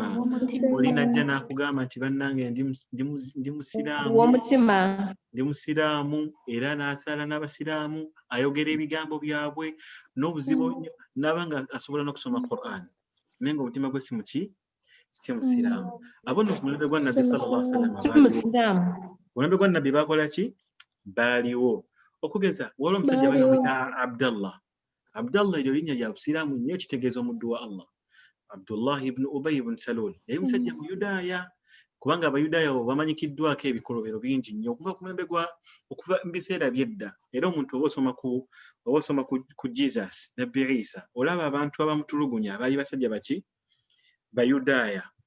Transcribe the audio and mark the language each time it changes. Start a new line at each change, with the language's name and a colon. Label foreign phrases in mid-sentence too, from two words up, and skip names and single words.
Ganda: Olina ajja n'akugamba nti bannange ndi musiraamu. Obw'omutima. Ndi musiraamu era n'asaala n'abasiraamu, ayogera ebigambo byabwe n'obuzibu n'abanga asobola n'okusoma Quran. Naye ng'omutima gwe si musiraamu. Abo nno ku mulembe gwa Nabbi
Arabic: صلى الله عليه وسلم.
Ganda: Mulembe gwa Nabbi bakola ki? Baaliwo. Okugeza waliwo omusajja bamuyita Abdallah. Abdallah eryo linnya lya busiraamu nnyo, kitegeeza omuddu wa Allah. Abdullah ibn Ubay ibn Salul yali musajja Muyudaaya, kubanga Abayudaaya bamanyikiddwako ebikolobero bingi nnyo okuva mu biseera by'edda. Era omuntu oba osoma ku Jesus Nabbi Isa olaba abantu abamutulugunya baali basajja baki? Bayudaaya.